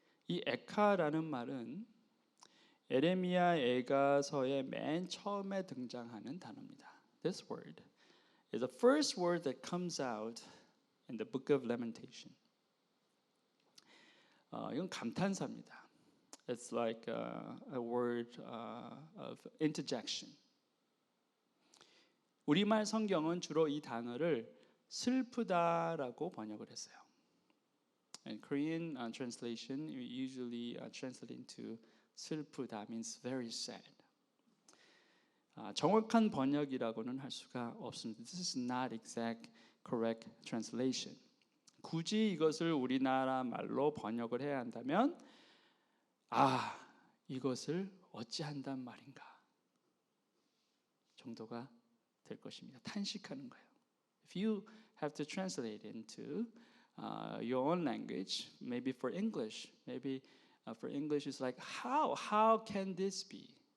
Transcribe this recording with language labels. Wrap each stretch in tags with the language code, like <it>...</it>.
<ko>이 에카라는 말은 에레미야 애가서의 맨 처음에 등장하는 단어입니다.</ko> <en>This word is the first word that comes out in the book of Lamentation.</en> <ko>이건 감탄사입니다.</ko> <en>It's like a word of interjection.</en> <ko>우리말 성경은 주로 이 단어를 슬프다라고 번역을 했어요.</ko> <en>In Korean translation, we usually translate into 슬프다 means very sad.</en> <ko>정확한 번역이라고는 할 수가 없습니다.</ko> <en>This is not exact correct translation.</en> <ko>굳이 이것을 우리나라 말로 번역을 해야 한다면 이것을 어찌한단 말인가 정도가 될 것입니다. 탄식하는 거예요.</ko> <en>If you have to translate it into your own language, maybe for English, for English it's like how can this be?</en>